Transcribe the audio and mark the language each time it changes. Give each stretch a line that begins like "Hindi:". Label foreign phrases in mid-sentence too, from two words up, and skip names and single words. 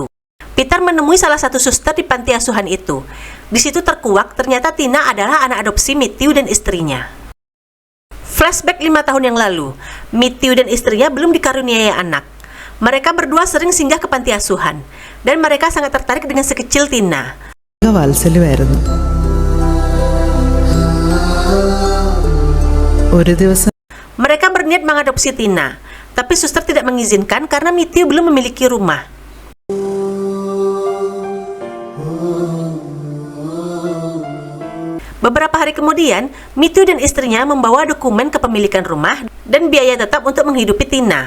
Indonesian: Peter menemui salah satu suster di panti asuhan itu. Di situ terkuak, ternyata Tina adalah anak adopsi Matthew dan istrinya. Flashback 5 tahun yang lalu, Matthew dan istrinya belum dikaruniai anak. Mereka berdua sering singgah ke panti asuhan, dan mereka sangat tertarik dengan si kecil Tina.
Malayalam: വാത്സല്യമായിരുന്നു. ഒരു ദിവസം
Indonesian: Mereka berniat mengadopsi Tina, tapi suster tidak mengizinkan karena Matthew belum memiliki rumah. Beberapa hari kemudian, Matthew dan istrinya membawa dokumen kepemilikan rumah dan biaya tetap untuk menghidupi Tina.